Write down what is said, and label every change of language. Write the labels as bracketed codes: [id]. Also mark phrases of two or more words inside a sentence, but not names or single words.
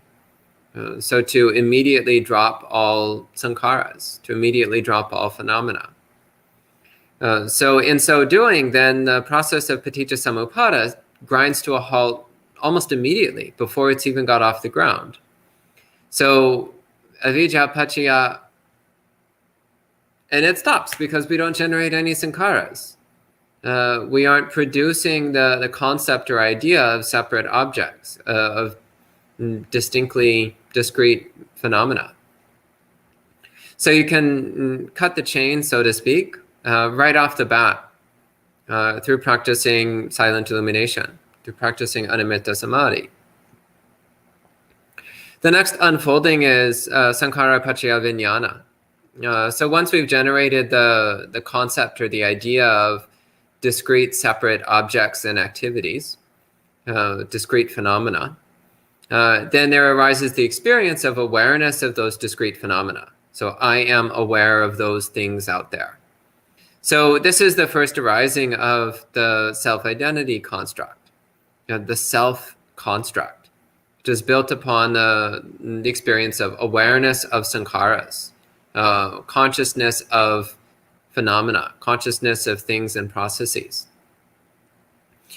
[en] So to immediately drop all sankharas, to immediately drop all phenomena. So in so doing, then the process of [pi] paticca samuppada [en] grinds to a halt almost immediately before it's even got off the ground. [pi] So avijja paccaya, [en] and it stops because we don't generate any sankharas. We aren't producing the concept or idea of separate objects, of distinctly discrete phenomena. So you can cut the chain, so to speak, right off the bat through practicing silent illumination, through practicing [pi] anamitta samadhi. [en] The next unfolding is [pi] sankhara paccaya vijnana. [en] So once we've generated the concept or the idea of discrete separate objects and activities, discrete phenomena, then there arises the experience of awareness of those discrete phenomena. So I am aware of those things out there. So this is the first arising of the self-identity construct, the self construct, which is built upon the experience of awareness of sankharas, consciousness of phenomena, consciousness of things and processes.